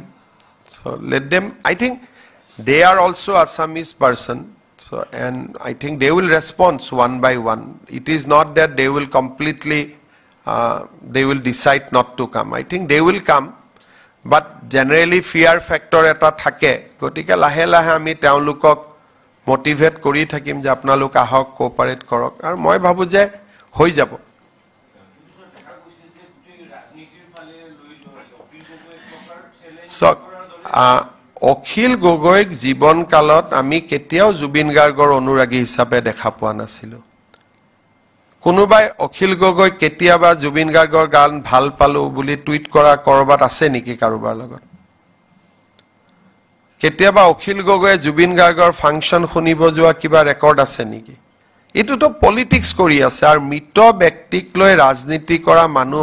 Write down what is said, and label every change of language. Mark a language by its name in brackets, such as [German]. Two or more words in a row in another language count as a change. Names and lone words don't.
[English] So let them, I think they are also Assamese person. So, and I think they will respond one by one. It is not that they will completely, they will decide not to come. I think they will come, but generally fear factor [Assamese] এটা থাকে. গতিকে লাহে লাহে আমি তেওঁলোকক motivate কৰি থাকিম যে আপোনালোক আহক cooperate কৰক. আৰু মই ভাবোঁ যে হৈ যাব. [English] So, [Assamese] অখিল গগৈক জীবন কালত আমি কেতিয়াও জুবিন গাৰ্গৰ অনুৰাগী হিচাপে দেখা পোৱা নাছিলো কোনোবাই অখিল গগৈ কেতিয়াবা জুবিন গাৰ্গৰ গান ভাল পালো বুলি টুইট কৰা কৰবাত আছে নেকি কাৰোবাৰ লগত কেতিয়াবা অখিল গগৈ জুবিন গাৰ্গৰ ফাংচন শুনিব যোৱা কিবা ৰেকৰ্ড আছে নেকি এটো তো পলিটিক্স কৰি আছে আৰু মৃত ব্যক্তিক লৈ ৰাজনীতি কৰা মানুহ